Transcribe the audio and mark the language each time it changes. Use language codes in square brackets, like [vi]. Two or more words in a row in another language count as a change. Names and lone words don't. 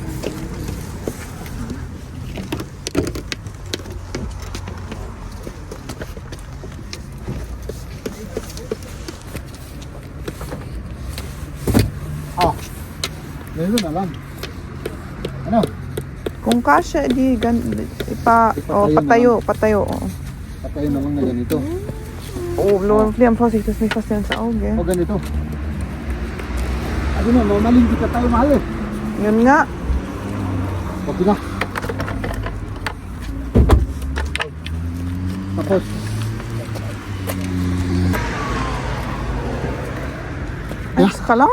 [tl] Ah. Meron na lang. Ano? Kung kasha, di patayo. Oo. Patayin na lang na ganito. Oh, Liam, [de] Vorsicht, das ist nicht fast ins Auge. [tl] O ganito. Ano na, mamaling kita tayo mahal eh. Yun nga. Okay na. Tapos. Ayos ka lang.